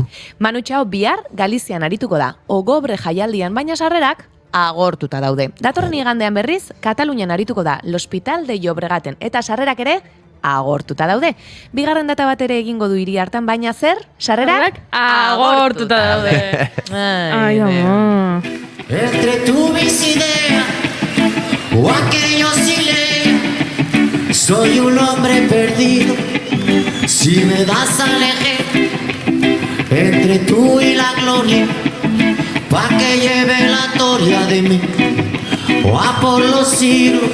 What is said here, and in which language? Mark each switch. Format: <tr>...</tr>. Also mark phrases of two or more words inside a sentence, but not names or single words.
<eu>Manu Txao bihar Galizian arituko da, Ogobre jaialdian, baina sarrerak agortuta daude. Datorren igandean berriz, Katalunian arituko da, L'Hospital de Llobregaten, eta sarrerak ere agortuta daude. Bigarren data bat ere egingo du hiri hartan, baina zer? Sarrerak agortuta daude. Ai, ama.</eu> <es>Entre tu mis ideas o aquellos silencios, soy un hombre perdido. Si me das a elegir entre tú y la gloria, pa' que lleve la gloria de mí o a por los siglos.</es>